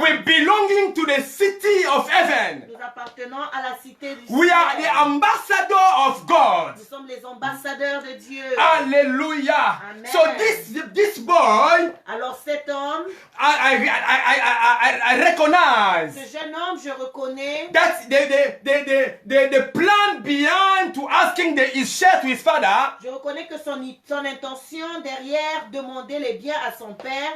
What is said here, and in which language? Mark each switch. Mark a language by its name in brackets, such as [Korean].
[English] We're belonging to the city of heaven. [French] Nous appartenons à la cité du [English] We are the [French] ciel. [English] ambassador of God. [French] Nous sommes les ambassadeurs de Dieu. Hallelujah. Amen. [English] So this boy, [French] Alors cet homme, [English] I recognize [French] ce jeune homme, je reconnais [English] that's the plan behind to asking his share to his father. [French] Je reconnais que son intention derrière demander les biens à son père,